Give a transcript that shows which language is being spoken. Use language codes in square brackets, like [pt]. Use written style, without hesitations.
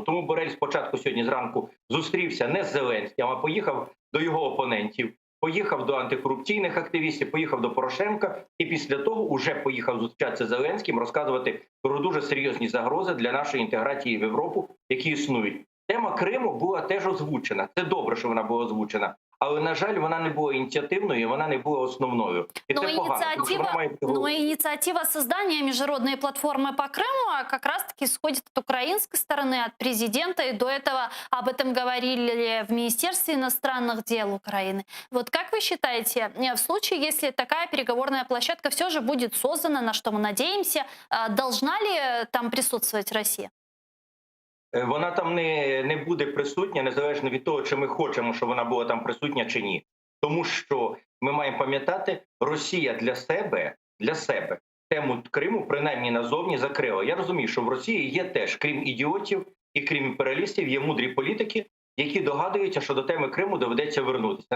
[uk] Тому Борель спочатку сьогодні зранку зустрівся не з Зеленським, а поїхав до його опонентів, поїхав до антикорупційних активістів, поїхав до Порошенка і після того уже поїхав зустрічатися з Зеленським, розказувати про дуже серйозні загрози для нашої інтеграції в Європу, які існують. Тема Криму була теж озвучена. Це добре, що вона була озвучена. Але, на жаль, вона не була ініціативною, вона не була основною. І це погано, тому що вона має бути головою. [ru] Но инициатива создания международной платформы по Крыму как раз-таки исходит от украинской стороны, от президента. И до этого об этом говорили в Министерстве иностранных дел Украины. Вот как вы считаете, в случае, если такая переговорная площадка все же будет создана, на что мы надеемся, должна ли там присутствовать Россия? [uk] Вона там не буде присутня, незалежно від того, чи ми хочемо, щоб вона була там присутня чи ні. Тому що ми маємо пам'ятати, Росія для себе тему Криму принаймні назовні закрила. Я розумію, що в Росії є теж, крім ідіотів і крім імперіалістів, є мудрі політики, які догадуються, що до теми Криму доведеться вернутися.